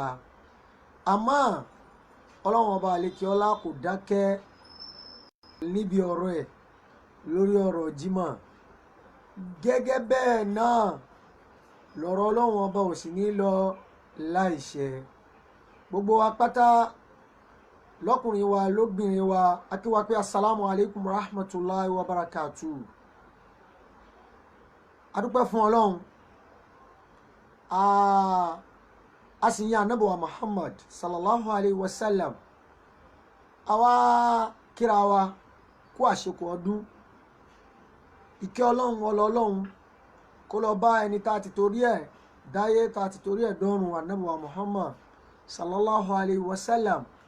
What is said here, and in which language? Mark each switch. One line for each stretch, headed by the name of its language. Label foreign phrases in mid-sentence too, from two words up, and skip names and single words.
Yoruba: Àmọ́ ọlọ́run ọba àlékè ọlá kò dákẹ́ níbi ọ̀rọ̀ ẹ̀ lórí ọ̀rọ̀ Jímọ̀. Gẹ́gẹ́ bẹ́ẹ̀ náà lọ̀rọ̀ ọlọ́run ọba ò sì ní lọ láìṣẹ. Gbogbo wa pátá, lọ́kùnrin wa lóbìnrin wa, a kí wa pé
Arabic: السلام عليكم ورحمة الله وبركاته.
Yoruba: A dúpẹ́ fún ọlọ́run, a sì yan ànábì wa Muhammad
Arabic: صلى الله عليه وسلم.
Yoruba: Àwa kíra wa kú àṣekù ọdún. Ìkẹ́ ọlọ́run ọlọ́run kó lọ bá ẹni tá a ti torí ẹ̀ dáyé, tá a ti torí ẹ̀ dọ́run, ànábì wa Muhammad
Arabic: صلى الله عليه وسلم.